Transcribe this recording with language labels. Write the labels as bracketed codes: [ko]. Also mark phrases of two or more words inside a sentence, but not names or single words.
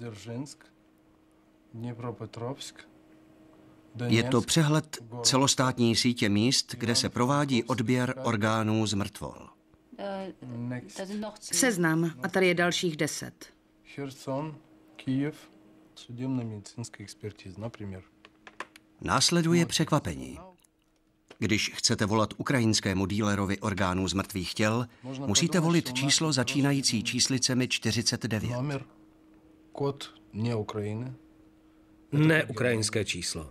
[cs] Je to přehled celostátní sítě míst, kde se provádí odběr orgánů z mrtvol. Seznam a tady je dalších 10. [ru] Херсон, Kyjev, судебно-медицинская экспертиза, например. [cs] Následuje překvapení. Když chcete volat ukrajinskému dílerovi orgánů z mrtvých těl, musíte volit číslo začínající číslicemi 49. Kód ne Ukrajiny. Ne ukrajinské číslo.